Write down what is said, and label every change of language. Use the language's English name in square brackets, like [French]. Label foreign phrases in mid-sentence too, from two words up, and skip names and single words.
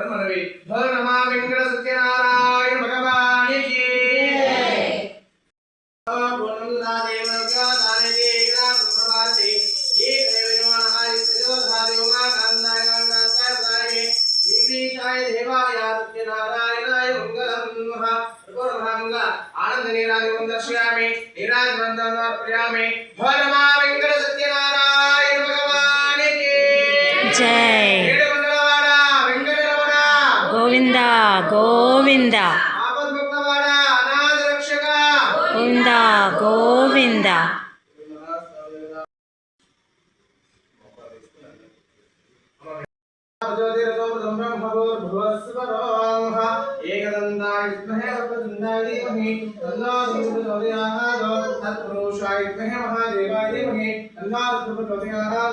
[Telugu] మనవి భగవా వెంకట సత్యనారాయణ భగవానికి [Sanskrit] సత్యనారాయణాయ మంగళం ఆనంద నీరాజం దర్శయామి నీరాజవందనం సమర్పయామి. [Telugu] భగవా వెంకట సత్యనారాయణ భగవానికి జై. ఏడుకొండలవాడ వెంకటరమణ గోవింద గోవింద. ఆపద్ముక్తవాడ అనాథ రక్షక గోవింద గోవింద. [Sanskrit] एकदन्ताय विद्महे वक्रतुण्डाय धीमहि तन्नो प्रचोदयात्. तत्पुरुषाय विद्महे महादेवाय धीमहि तन्नो विष्णुः प्रचोदयात्.